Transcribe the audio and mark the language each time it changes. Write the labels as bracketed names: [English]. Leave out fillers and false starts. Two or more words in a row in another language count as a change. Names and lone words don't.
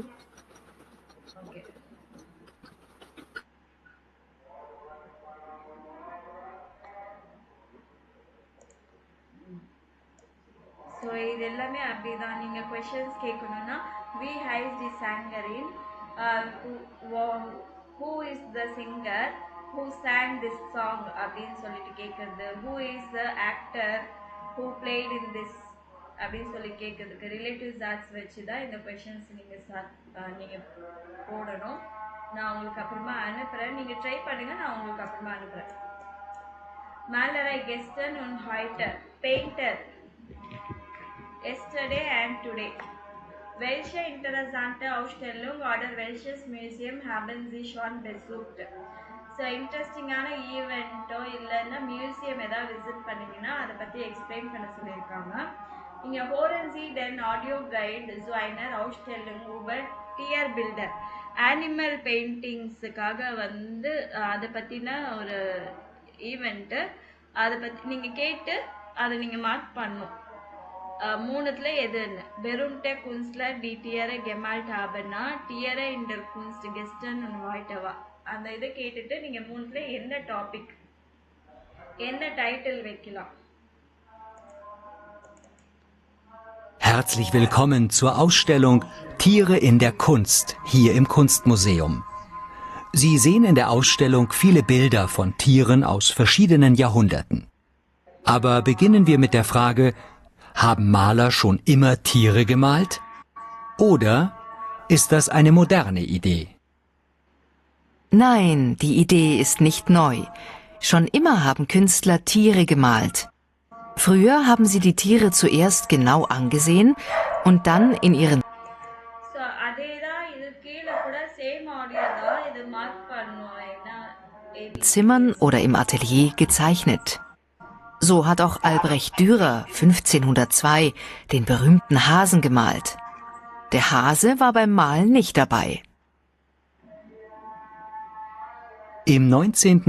[Tamil] ஓகே. ஸோ இது எல்லாமே அப்படிதான். நீங்கள் கொஷின்ஸ் கேட்கணுன்னா [German] wie heißt die Sängerin, [English] who is the singer who sang this song [Tamil] அப்படின்னு சொல்லிட்டு கேட்குறது, [English] who is the actor who played in this [Tamil] அப்படின்னு சொல்லி கேட்குறதுக்கு ரிலேட்டிவ்ஸ் ஆர்ட்ஸ் வச்சு தான் இந்த கொஷின்ஸ் நீங்கள் போடணும். நான் உங்களுக்கு அப்புறமா அனுப்புகிறேன். நீங்கள் ட்ரை பண்ணுங்கள், நான் உங்களுக்கு அப்புறமா அனுப்புகிறேன். [German] Malerai gestern und heute [English] Painter yesterday and today. [German] Welche interessante Ausstellung oder welches Museum haben Sie schon besucht? [Tamil] ஸோ இன்ட்ரெஸ்டிங்கான ஈவெண்ட்டோ இல்லைன்னா மியூசியம் ஏதாவது விசிட் பண்ணிங்கன்னா அதை பற்றி எக்ஸ்பிளைன் பண்ண சொல்லியிருக்காங்க. [German] இங்கே Hören Sie den Audioguide zu einer Ausstellung über Tierbilder [Tamil] ஆனிமல் பெயிண்டிங்ஸுக்காக வந்து அதை பற்றின ஒரு ஈவெண்ட்டு. அதை பற்றி நீங்கள் கேட்டு அதை நீங்கள் மார்க் பண்ணணும். மூணுத்துல எதுன்னு [German] Berühmte Künstler die Tiere gemalt haben Tiere in der Kunst gestern und heute [Tamil] அந்த இதை கேட்டுட்டு நீங்கள் மூணுத்துல என்ன டாபிக் என்ன டைட்டில் வைக்கலாம். [German] Herzlich willkommen zur Ausstellung Tiere in der Kunst hier im Kunstmuseum. Sie sehen in der Ausstellung viele Bilder von Tieren aus verschiedenen Jahrhunderten. Aber beginnen wir mit der Frage: Haben Maler schon immer Tiere gemalt? Oder ist das eine moderne Idee? Nein, die Idee ist nicht neu. Schon immer haben Künstler Tiere gemalt. Früher haben sie die Tiere zuerst genau angesehen und dann in ihren [Tamil] ஸோ அதே தான் இது கீழே கூட சேம் ஆடியோ தான், இது மார்க் பண்ணுவோம் என்ன [German] Zimmern oder im Atelier gezeichnet. So hat auch Albrecht Dürer 1502 den berühmten Hasen gemalt. Der Hase war beim Malen nicht dabei. Im 19.